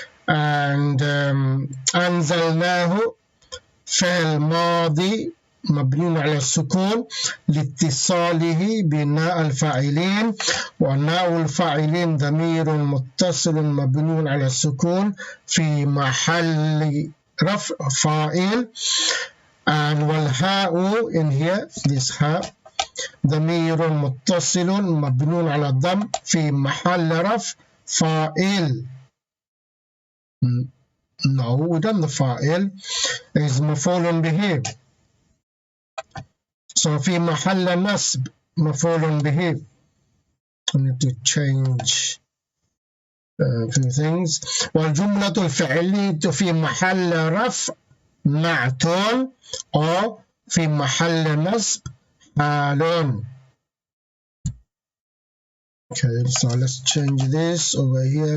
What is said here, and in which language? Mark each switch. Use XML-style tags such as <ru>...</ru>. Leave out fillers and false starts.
<ar>and أنزلناه فعل ماضي مبني على السكون لاتصاله بناء الفاعلين، وناء الفاعلين ضمير متصل مبني على السكون في محل رفع فاعل. and والهاء</ar> <en>in here, this</en> <ar>هاء ضمير متصل مبني على الضم في محل رفع فاعل.</ar> <en>No, we done the فاعل is مفعول به.</en> <ar>So في محل نصب مفعول به.</ar> <en>I need to change a few things.</en> <ar>والجملة الفعلية في محل رفع نعت أو في محل نصب حال.</ar> <en>Okay, so let's change this over here.</en>